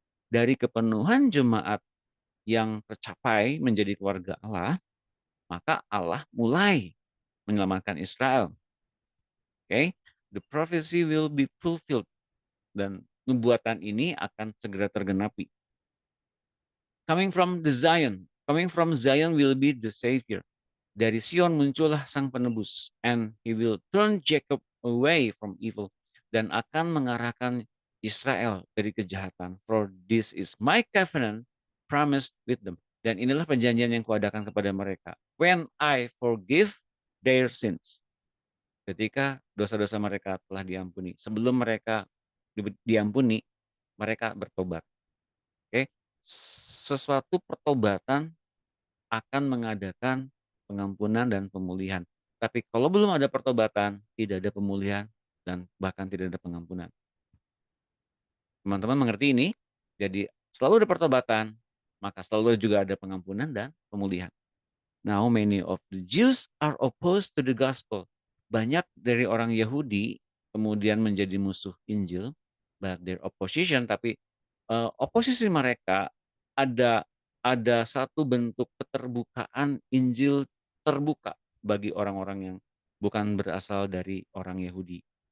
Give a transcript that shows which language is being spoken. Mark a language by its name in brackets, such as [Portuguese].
[Indonesian] Dari kepenuhan jemaat yang tercapai menjadi keluarga Allah, maka Allah mulai menyelamatkan Israel. Okay? [English] The prophecy will be fulfilled. [Indonesian] Dan nubuatan ini akan segera tergenapi. [English] Coming from Zion will be the Savior. [Indonesian] Dari Sion muncullah sang penebus, [English] and he will turn Jacob away from evil, [Indonesian] dan akan mengarahkan Israel dari kejahatan. [English] For this is my covenant promised with them. [Indonesian] Dan inilah perjanjian yang kuadakan kepada mereka. [English] When I forgive their sins. [Indonesian] Ketika dosa-dosa mereka telah diampuni. Sebelum mereka diampuni, mereka bertobat. Oke, sesuatu pertobatan akan mengadakan pengampunan dan pemulihan. Tapi kalau belum ada pertobatan, tidak ada pemulihan dan bahkan tidak ada pengampunan. Teman-teman mengerti ini? Jadi selalu ada pertobatan, maka selalu juga ada pengampunan dan pemulihan. [English] Now many of the Jews are opposed to the gospel. [Indonesian] Banyak dari orang Yahudi kemudian menjadi musuh Injil, [English] but their opposition, [Indonesian] tapi oposisi mereka ada satu bentuk keterbukaan Injil terbuka bagi orang-orang yang bukan berasal dari orang Yahudi.